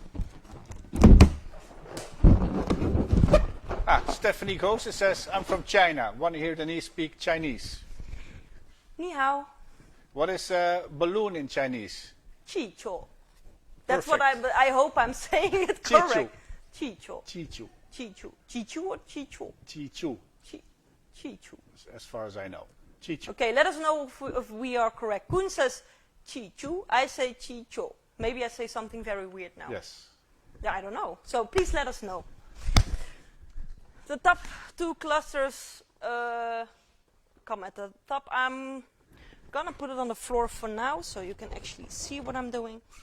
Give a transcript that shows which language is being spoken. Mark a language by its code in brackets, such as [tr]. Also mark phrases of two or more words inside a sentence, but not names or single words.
[en] Stephanie Goes says, I'm from China. Want to hear Denise speak Chinese? [zh] Ni hao. [en] What is balloon in Chinese? [zh] Chi cho. [en] That's what I hope I'm saying it [zh] Chi-chu. [en] correct. [zh] Chi cho. Chi-chu. Chi chu. Chi chu or chi chu? Chi-chu, Chi chu. [en] as far as I know. Chi-chu. Okay, let us know if we are correct. Koen says [zh] chi chu. [en] I say [zh] chi cho. [en] Maybe I say something very weird now. Yes. Yeah, I don't know. So please let us know. The top two clusters come at the top. I'm gonna put it on the floor for now so you can actually see what I'm doing.